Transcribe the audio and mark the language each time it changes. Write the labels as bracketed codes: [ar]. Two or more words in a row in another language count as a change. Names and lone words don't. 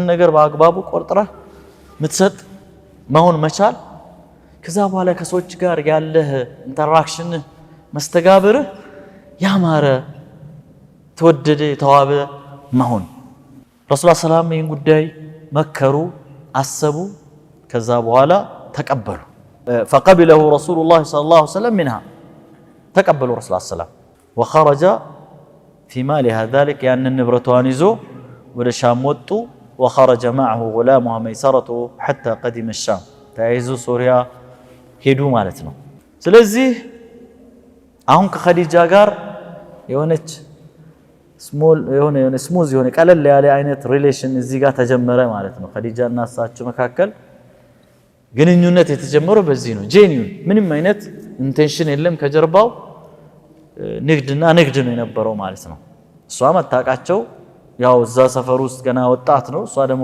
[am] ነገር በአግባቡ ቆርጥረህ ምትሰጥ መሆን መቻል። ከዛ በኋላ ከሰዎች ጋር ያለህ ኢንተራክሽን መስተጋብርህ ያማረ ተወደደ የተዋበ መሆን። ረሱል ሰላም ይህን ጉዳይ መከሩ፣ አሰቡ። ከዛ በኋላ ተቀበሉ። [ar] فقبله رسول الله صلى الله عليه وسلم منها تقبلوا رسول الله صلى الله عليه وسلم وخرج في مالها ذلك يعني النبرتوان يزو [am] ወደ ሻም ወጡ። [ar] وخرج معه غلامها ميسرة حتى قدم الشام [am] ተያይዞ ሶሪያ ሄዱ ማለት ነው። ስለዚህ አሁን ከኸዲጃ ጋር የሆነች ስሙዝ የሆነ ቀለል ያለ አይነት ሪሌሽን እዚህ ጋር ተጀመረ ማለት ነው። ኸዲጃ እና እሳቸው መካከል ግንኙነት የተጀመረው በዚህ ነው። ጄኒዩን ምንም አይነት ኢንቴንሽን የለም ከጀርባው ንግድና ንግድ ነው የነበረው ማለት ነው። እሷ መታቃቸው ያው እዛ ሰፈር ውስጥ ገና ወጣት ነው። እሷ ደግሞ